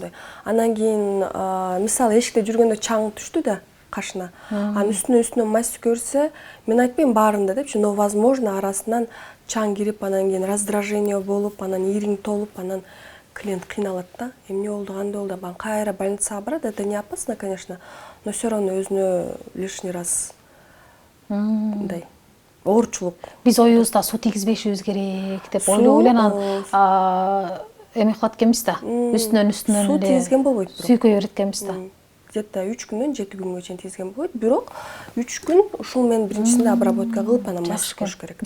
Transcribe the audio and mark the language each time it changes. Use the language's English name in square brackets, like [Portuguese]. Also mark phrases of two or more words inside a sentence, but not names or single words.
[Kyrgyz] Анан кийин мисалы эшикте жүргөндө чаң түштү да кашына. Анын үстүнө мазь сүкө берсе, мен айтпайм баарында депчи, [Russian] но возможно [Kyrgyz] арасынан чаң кирип, анан кийин раздражение болуп, анан ириң толуп, анан клиент кыйналат да. Эмне болду, кандай болду? Кайра больницага барат, [Russian] это не опасно, конечно, но все равно өзүнө лишний раз [Kyrgyz] мындай оорчулук. Биз оюбузда суу тийгизбешибиз керек деп ойлоп эле анан эме кылат экенбиз да. Үстүнөн суу тийгизген болбойт. Сүйкөй берет экенбиз да. Где-то 3 күндөн 7 күнгө чейин тийгизген болбойт. Бирок 3 күн ушул менен биринчисинде обработка кылып, анан мазь коюш керек.